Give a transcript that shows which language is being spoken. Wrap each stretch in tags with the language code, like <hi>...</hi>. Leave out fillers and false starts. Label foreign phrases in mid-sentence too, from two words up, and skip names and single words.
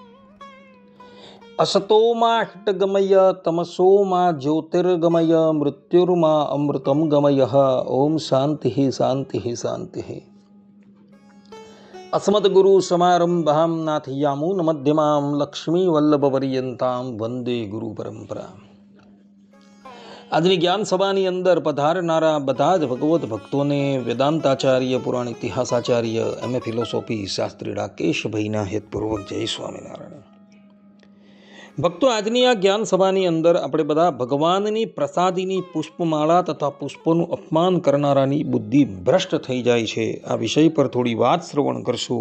<sa>असतो माष्टगमय तमसो मा ज्योतिर्गमय मृत्युर्मा अमृतं गमयः। ओम शान्तिः शान्तिः शान्तिः। अस्मद्गुरु समारंभां नाथयामुन मध्यमां लक्ष्मीवल्लभपर्यन्तां वन्दे गुरु परंपरा।</sa> <gu>આજની જ્ઞાન સભાની અંદર પધારનારા બધા જ ભગવત ભક્તોને વેદાંતાચાર્ય પુરાણ ઇતિહાસાચાર્ય એમ.એ. ફિલોસોફી શાસ્ત્રી રાકેશભાઈના હેતપૂર્વક જય સ્વામિનારાયણ. ભક્તો, આજની આ જ્ઞાન સભાની અંદર આપણે બધા ભગવાનની પ્રસાદીની પુષ્પમાળા તથા પુષ્પોનું અપમાન કરનારાની બુદ્ધિ ભ્રષ્ટ થઈ જાય છે આ વિષય પર થોડી વાત શ્રવણ કરશું.</gu>